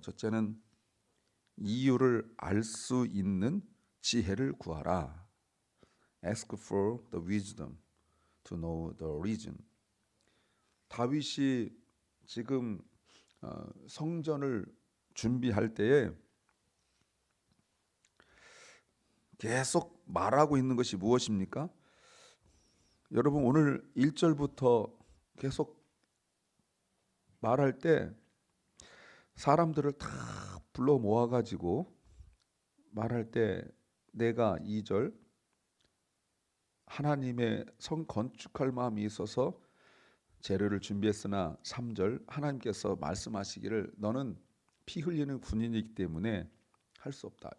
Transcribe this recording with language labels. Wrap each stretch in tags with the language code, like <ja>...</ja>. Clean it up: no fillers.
<ko>첫째는 이유를 알 수 있는 지혜를 구하라.</ko> <en>Ask for the wisdom to know the reason.</en> <ko>다윗이 지금 성전을 준비할 때에 계속 말하고 있는 것이 무엇입니까? 여러분 오늘 1절부터 계속 말할 때 사람들을 다 불러 모아가지고 말할 때 내가 2절 하나님의 성 건축할 마음이 있어서 재료를 준비했으나 3절 하나님께서 말씀하시기를 너는 피 흘리는 군인이기 때문에 할 수 없다.</ko>